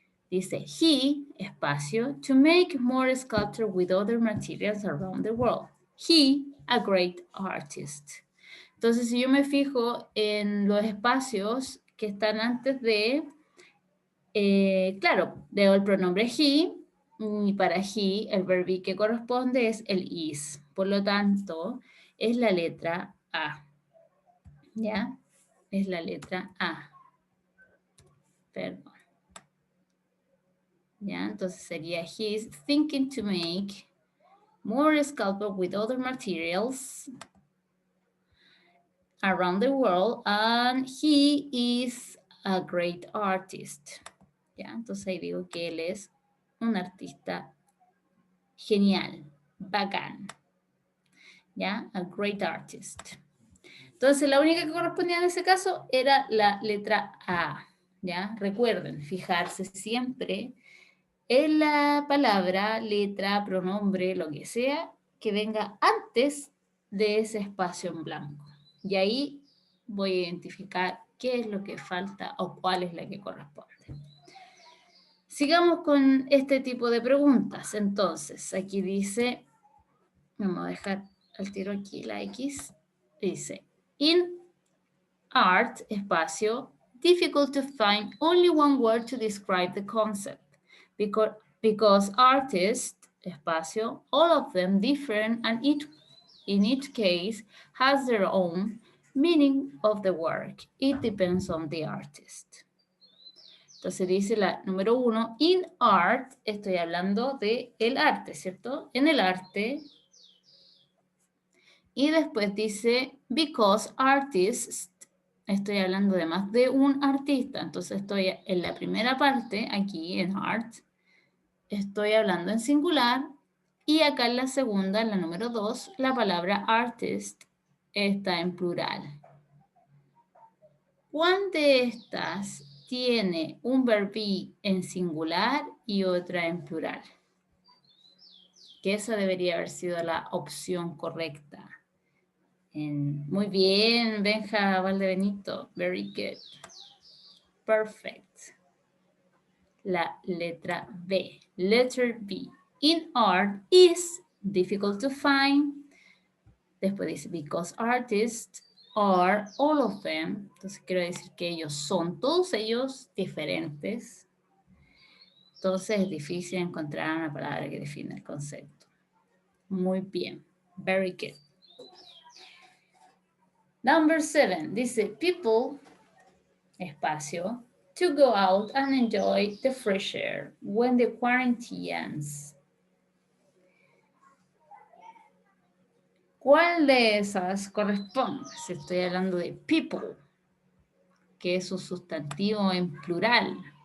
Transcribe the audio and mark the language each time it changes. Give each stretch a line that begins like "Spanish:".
Spanish: Dice,
English: he,
Spanish: espacio,
English: to make more sculpture with other materials around the world. He, a great artist.
Spanish: Entonces, si yo me fijo en los espacios que están antes de, claro, veo el pronombre he, y para he el verbo que corresponde es el is. Por lo tanto, es la letra A. ¿Ya? Es la letra A. Perdón. ¿Ya? Entonces sería
English: he's thinking to make more sculpture with other materials around the world and he is a great artist.
Spanish: ¿Ya? Entonces ahí digo que él es un artista genial, bacán. ¿Ya?
English: A great artist.
Spanish: Entonces la única que correspondía en ese caso era la letra A. ¿Ya? Recuerden, fijarse siempre en la palabra, letra, pronombre, lo que sea, que venga antes de ese espacio en blanco. Y ahí voy a identificar qué es lo que falta o cuál es la que corresponde. Sigamos con este tipo de preguntas. Entonces, aquí dice, vamos a dejar al tiro aquí la X, dice,
English: in art,
Spanish: espacio,
English: difficult to find only one word to describe the concept, because artists, espacio, all of them different and in each case has their own meaning of the work. It depends on the artist.
Spanish: Entonces dice la número 1,
English: in art,
Spanish: estoy hablando de el arte, ¿cierto? En el arte. Y después dice,
English: because artists,
Spanish: estoy hablando de más de un artista. Entonces estoy en la primera parte, aquí en art, estoy hablando en singular. Y acá en la segunda, en la número 2, la palabra artist está en plural. ¿Cuál de estas tiene un verbo en singular y otra en plural? Que esa debería haber sido la opción correcta. Muy bien, Benja Valdebenito.
English: Very good. Perfect.
Spanish: La letra B.
English: Letter B. In art is difficult to find.
Spanish: Después dice
English: because artists are all of them.
Spanish: Entonces quiero decir que ellos son todos ellos diferentes. Entonces es difícil encontrar una palabra que defina el concepto. Muy bien.
English: Very good. Number 7.
Spanish: Dice
English: people,
Spanish: espacio,
English: to go out and enjoy the fresh air when the quarantine ends.
Spanish: ¿Cuál de esas corresponde? Si estoy hablando de people, que es un sustantivo en plural.